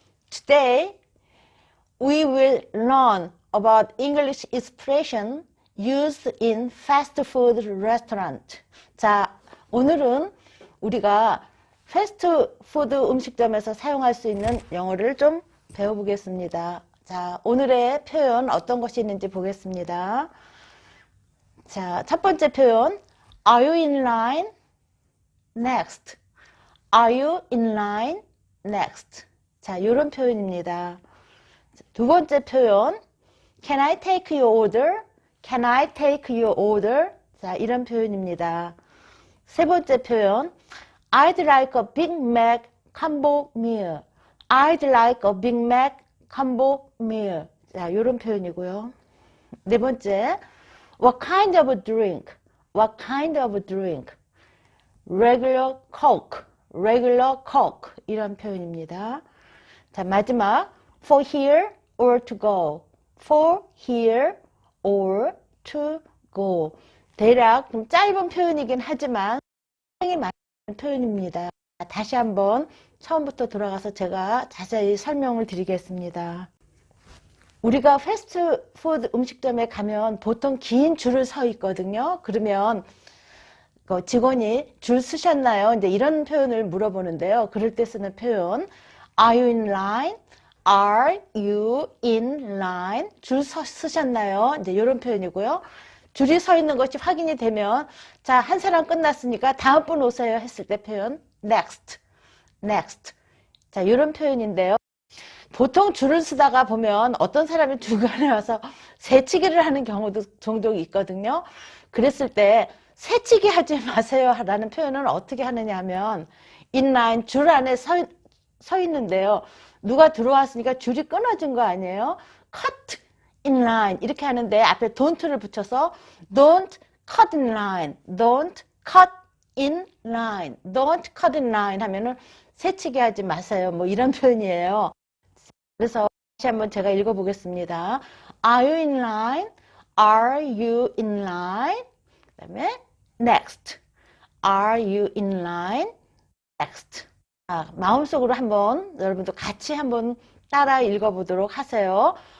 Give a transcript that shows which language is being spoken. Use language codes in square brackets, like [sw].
[en] Today we will learn about English expression used in fast food restaurant. [ko] 자, 오늘은 우리가 패스트푸드 음식점에서 사용할 수 있는 영어를 좀 배워보겠습니다. 자, 오늘의 표현 어떤 것이 있는지 보겠습니다. 자, 첫 번째 표현 [en] Are you in line? Next. Are you in line? Next. [ko] 자, 이런 표현입니다. 두 번째 표현 [en] Can I take your order? Can I take your order? [ko] 자, 이런 표현입니다. 세 번째 표현 [en] I'd like a Big Mac combo meal. I'd like a Big Mac combo meal. [ko] 자, 이런 표현이고요. 네 번째 [en] What kind of drink? What kind of drink? Regular Coke. Regular Coke. [ko] 이런 표현입니다. 자, 마지막 [en] For here or to go. For here or to go. [ko] 대략 좀 짧은 표현이긴 하지만 굉장히 많은 표현입니다. 다시 한번 처음부터 돌아가서 제가 자세히 설명을 드리겠습니다. 우리가 패스트푸드 음식점에 가면 보통 긴 줄을 서 있거든요. 그러면 직원이 줄 서셨나요? 이제 이런 표현을 물어보는데요. 그럴 때 쓰는 표현 [en] Are you in line? Are you in line? [ko] 줄 서셨나요? 이제 이런 표현이고요. 줄이 서 있는 것이 확인이 되면 자, 한 사람 끝났으니까 다음 분 오세요 했을 때 표현 next, next. 자, 이런 표현인데요. 보통 줄을 서다가 보면 어떤 사람이 중간에 와서 새치기를 하는 경우도 종종 있거든요. 그랬을 때 새치기 하지 마세요 라는 표현은 어떻게 하느냐 하면 in line 줄 안에 서 있는데요. 누가 들어왔으니까 줄이 끊어진 거 아니에요? [en] cut in line [ko] 이렇게 하는데 앞에 don't를 붙여서 don't cut in line, don't cut in line, don't cut in line 하면은 새치기 하지 마세요. 뭐 이런 표현이에요. 그래서 다시 한번 제가 읽어보겠습니다. [en] Are you in line? Are you in line? [ko] 그 다음에 [en] next. Are you in line? next. [ko] 아, 마음속으로 한번 여러분도 같이 한번 따라 읽어보도록 하세요.